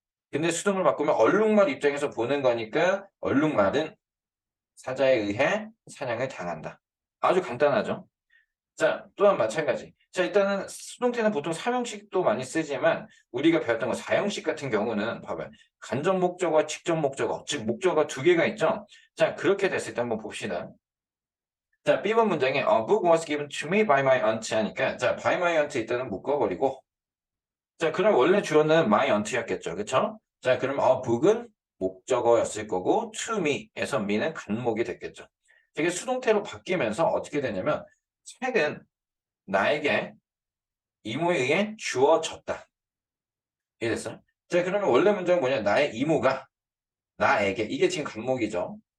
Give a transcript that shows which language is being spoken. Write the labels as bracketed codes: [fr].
[ko] 근데 수동을 바꾸면 얼룩말 입장에서 보는 거니까 얼룩말은 사자에 의해 사냥을 당한다. 아주 간단하죠. 자, 또한 마찬가지. 자, 일단은 수동태는 보통 삼형식도 많이 쓰지만 우리가 배웠던 거 사형식 같은 경우는 봐봐요. 간접 목적어와 직접 목적어, 즉 목적어가 두 개가 있죠. 자, 그렇게 됐을 때 한번 봅시다. 자, B번 문장에 [en] A book was given to me by my aunt [ko] 하니까 자, [en] by my aunt [ko] 일단은 묶어버리고 자, 그럼 원래 주어는 my aunt였겠죠. 그쵸? 자, 그럼 a book은 목적어였을 거고 to me에서 me는 간목이 됐겠죠. 이게 수동태로 바뀌면서 어떻게 되냐면 책은 나에게 이모에 의해 주어졌다. 이해됐어요? 자, 그러면 원래 문장은 뭐냐? 나의 이모가 나에게 이게 지금 간목이죠.